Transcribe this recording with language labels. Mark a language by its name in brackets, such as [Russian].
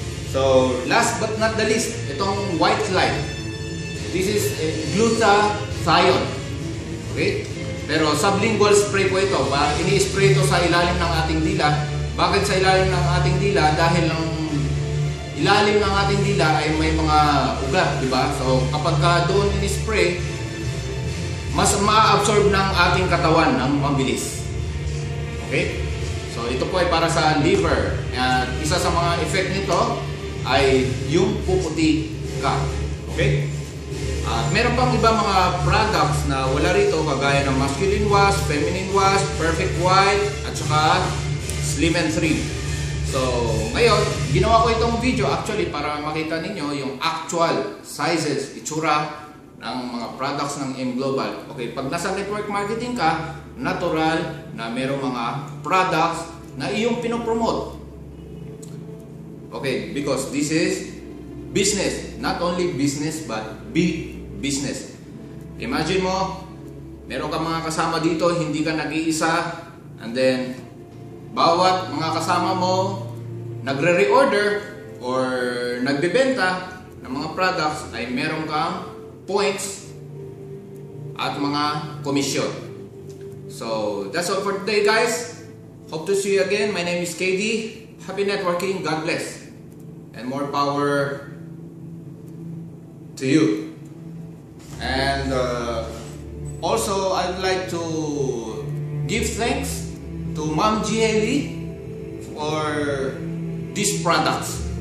[English] So, last but not the least, [Filipino] itong white light. [English] This is glutathione. [Filipino] Okay? Pero sublingual spray po ito. Ini-spray ito sa ilalim ng ating dila. Bakit sa ilalim ng ating dila? Dahil ang ilalim ng ating dila ay may mga ugat, di ba? So kapag doon ini-spray, mas ma-absorb ng ating katawan ng mabilis. Okay? So ito po ay para sa liver. At isa sa mga effect nito ay yung puputi ka. Okay? At meron pang iba mga products na wala rito, kagaya ng masculine wash, feminine wash, perfect white, at saka slim and trim. So ngayon, ginawa ko itong video actually para makita ninyo yung actual sizes, itsura ng mga products ng M Global. Okay, pag nasa network marketing ka, natural na merong mga products na iyong pinopromote. [English] Okay, because this is business, not only business but big business. [Filipino] Imagine mo, meron ka mga kasama dito, hindi ka nag-iisa, and then bawat mga kasama mo nagre-reorder or nagbebenta ng mga products ay meron kang points at mga komisyon. [English] So that's all for today, guys. Hope to see you again. My name is KD. Happy networking. God bless. And more power to you. And also, I'd like to give thanks to Ma'am Lee for these products.